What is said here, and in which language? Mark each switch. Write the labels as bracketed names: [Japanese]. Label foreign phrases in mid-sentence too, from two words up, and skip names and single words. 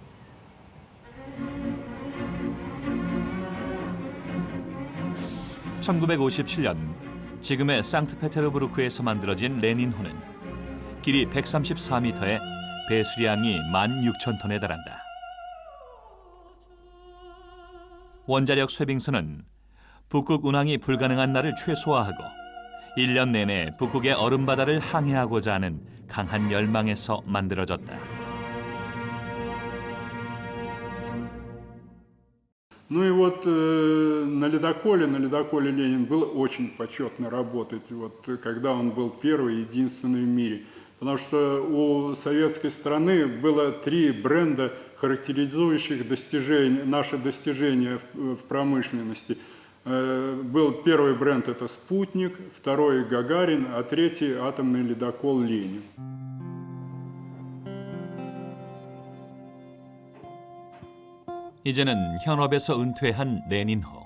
[Korean] (1957년) 지금의 상트페테르부르크에서 만들어진 레닌호는 길이 134m에 배수량이 16,000톤에 달한다. 원자력 쇠빙선은 북극 운항이 불가능한 날을 최소화하고 1년 내내 북극의 얼음바다를 항해하고자 하는 강한 열망에서 만들어졌다. [Russian] Ну и вот на ледоколе Ленин было очень почетно работать, когда он был первый, единственный в мире. Потому что у советской страны было 3 бренда, характеризующих наши достижения в промышленности. Был первый бренд — это «Спутник», второй — «Гагарин», а третий — атомный ледокол «Ленин». [Korean] 이제는 현업에서 은퇴한 레닌호.